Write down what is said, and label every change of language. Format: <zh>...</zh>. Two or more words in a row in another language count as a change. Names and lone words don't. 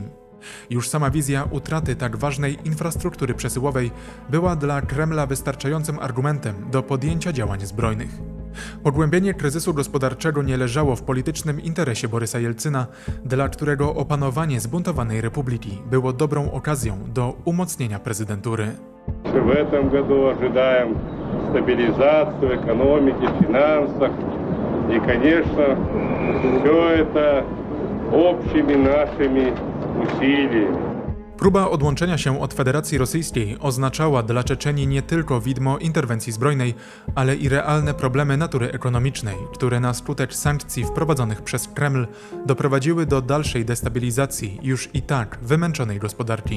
<pl>Już sama wizja utraty tak ważnej infrastruktury przesyłowej była dla Kremla wystarczającym argumentem do podjęcia działań zbrojnych. Pogłębienie kryzysu gospodarczego nie leżało w politycznym interesie Borysa Jelcyna, dla którego opanowanie zbuntowanej republiki było dobrą okazją do umocnienia prezydentury.</pl> <ru>В этом году ожидаем стабилизацию экономики, финансов. И, конечно, все это общими нашими усилиями.</ru> <pl>Próba odłączenia się od Federacji Rosyjskiej oznaczała dla Czeczenii nie tylko widmo interwencji zbrojnej, ale i realne problemy natury ekonomicznej, które na skutek sankcji wprowadzonych przez Kreml doprowadziły do dalszej destabilizacji już i tak wymęczonej gospodarki.</pl>